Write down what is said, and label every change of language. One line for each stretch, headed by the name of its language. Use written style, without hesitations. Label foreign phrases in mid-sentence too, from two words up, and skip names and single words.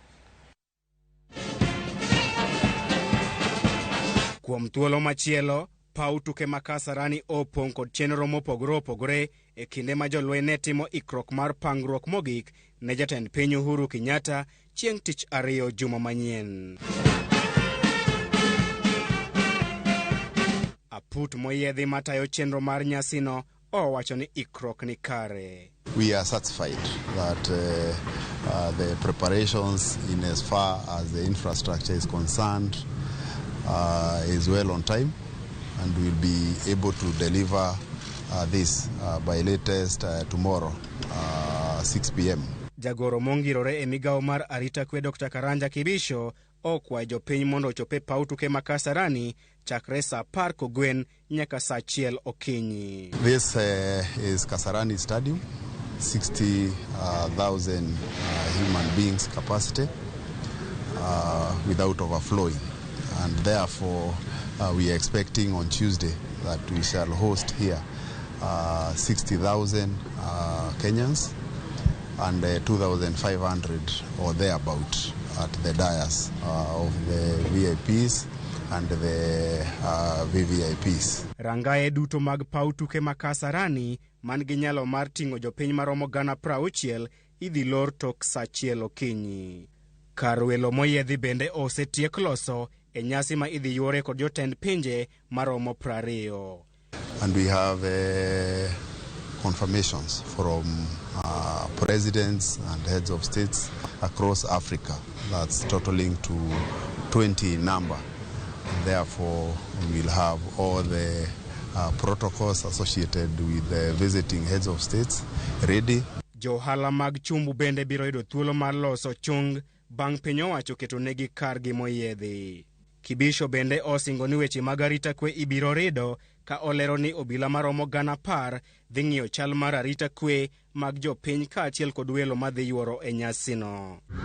Luo (Kenya and Tanzania): Kuom thuolo machielo, paw tuke ma Kasarani opong' kod chenro mopogore opogore e kinde ma jolweny ne timo ikruok mar pangruok mogik ne jatend piny Uhuru Kenyatta chieng' tich ariyo juma manyien. Aput moyiedhi matayo chenro mar nyasino owacho ni ikruok ni kare.
English: We are satisfied that the preparations in as far as the infrastructure is concerned is well on time, and we'll be able to deliver this by latest tomorrow 6 p.m.
Luo (Kenya and Tanzania): Jagoro mongirore e migao mar arita kwe Dr. Karanja Kibisho okwayo jopiny mondo ochope paw tuke ma Kasarani chakre saa 10 kogwen nyaka saa 1 okinyi.
English: This is Kasarani Stadium, 60,000 human beings capacity without overflowing, and therefore we are expecting on Tuesday that we shall host here 60,000 Kenyans and 2,500 or thereabout at the dais of the VIPs and the VVIPs.
Luo (Kenya and Tanzania): Rangae duto mag paw tuke ma Kasarani man gi nyalo mar ting'o jopiny maromo 60,000 idhi lor tok saa 1 okinyi. Kar welo moyiedhi bende osetiek loso e nyasi ma idhi yuore kod jotend pinje maromo 20.
English: And we have confirmations from presidents and heads of states across Africa. That's totaling to 20 in number. And therefore, we'll have all the protocols associated with the visiting heads of states ready.
Luo (Kenya and Tanzania): Johala mag chumbu bende biro yudo thuolo mar loso chung bang' piny owacho keto negi kargi moyiedhi. Kibisho bende osingo ni weche mag arita kwe ibiro rido ka olero ni obila maromo 10,000 dhi ng'iyo chal mar arita kwe mag jopiny kaachiel kod welo madhi yuoro e nyasino.